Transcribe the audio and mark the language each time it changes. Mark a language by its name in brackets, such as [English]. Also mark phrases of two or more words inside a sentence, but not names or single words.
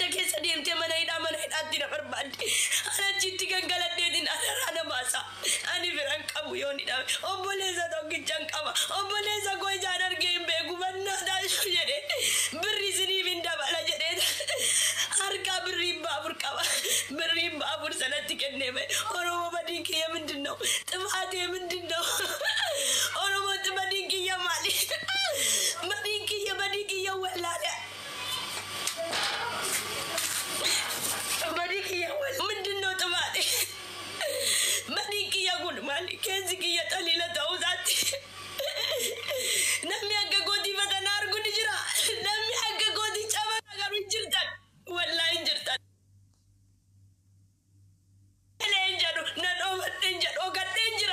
[Oromo] keessa deemtee mana hidhaatti na barbaadde. Achitti gangaladheetiin ana baasa. Ani biraan qabu yoo ni dhabe. Obboleessa tokkichaan qaba. Obboleessa koo ijaan argee hin beeku bannaadhaan jedhee birri isiniif hin dabala jedhee harka birrii baabur qaba. Birrii baabur sanatti kennee bahe. Oromoo badii kiyya [Amharic] ምንድን ነው? ጥፋቴ ምንድን ነው? [Oromo] ኦሮሞ badii kiyya maali? badii kiyya wallaale. badii kiyya [Amharic] ምንድን ነው ጥፋቴ? [Oromo] badii kiyya kun maali? keessi kiyya xaliila ta'uu isaatti. Namni akka gootii fatanaa arguun ni jira. Namni akka gootii cabaa garuu hin jirtan. Wallaahi hin jirtan. Nan oofadheen jedhu ogadheen jira.